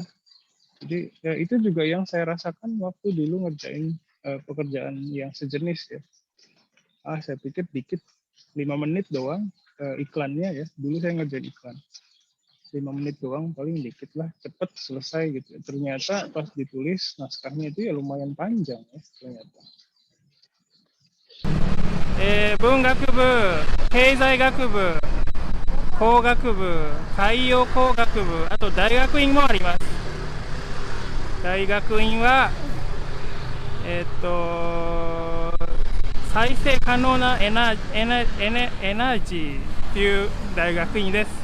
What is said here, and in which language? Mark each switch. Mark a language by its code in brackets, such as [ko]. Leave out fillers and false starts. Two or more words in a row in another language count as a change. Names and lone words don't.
[id] Jadi ya, itu juga yang saya rasakan waktu dulu ngerjain pekerjaan yang sejenis ya. Saya pikir dikit 5 menit doang iklannya ya. Dulu saya ngerjain iklan. 5 menit doang paling dikit lah, cepet selesai gitu. Ternyata pas ditulis naskahnya itu ya lumayan panjang ya ternyata. [ja] 文学部、経済学部、工学部、海洋工学部、あと大学院もあります。大学院は再生可能なエナジーという大学院です。